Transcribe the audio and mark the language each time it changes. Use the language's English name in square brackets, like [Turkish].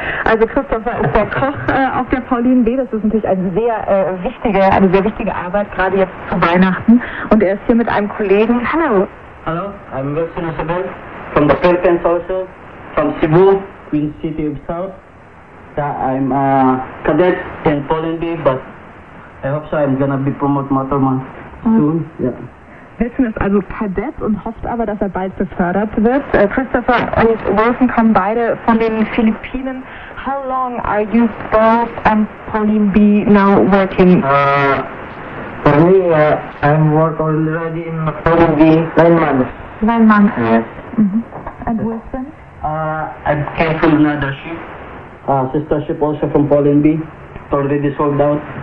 [German] Also Christopher ist der Koch auf der Pauline B. Das ist natürlich eine sehr wichtige Arbeit, gerade jetzt zu Weihnachten. Und er ist hier mit einem Kollegen. Hallo. [English] Hallo, I'm Wilson Isabel from the Philippines also, from Cebu, Queen City of South. I'm a cadet in Pauline B, but I hope so I'm gonna be promoted motor man soon. Yeah. [German] Wilson ist also Kadett und hofft aber, dass er bald befördert wird. Christopher und Wilson kommen beide von den Philippinen. [English] How long are you both and Pauline B now working? For me, I'm work already in Pauline B 9 months. 9 months? Yes. Mm-hmm. And Wilson? I came from another ship. Sister ship also from Pauline B. Already sold out.